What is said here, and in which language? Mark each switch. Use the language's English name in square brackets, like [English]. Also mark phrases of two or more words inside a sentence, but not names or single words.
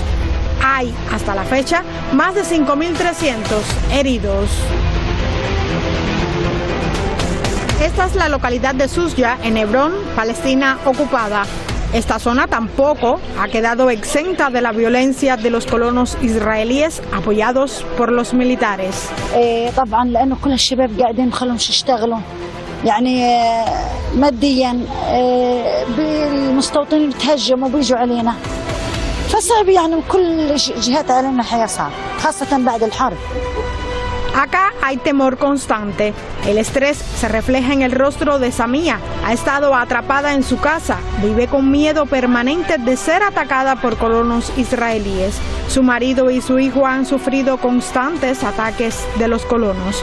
[Spanish] Hay, hasta la fecha, más de 5.300 heridos. Esta es la localidad de Susya, en Hebrón, Palestina ocupada. Esta zona tampoco ha quedado exenta de la violencia de los colonos israelíes apoyados por los militares. [Arabic] يعني ماديا بالمستوطنين بتهجموا وبيجوا علينا فصعب يعني كل جهات علينا الحياة صعب خاصة بعد الحرب. [Spanish] Acá hay temor constante. El estrés se refleja en el rostro de Samia. Ha estado atrapada en su casa. Vive con miedo permanente de ser atacada por colonos israelíes. Su marido y su hijo han sufrido constantes ataques de los colonos.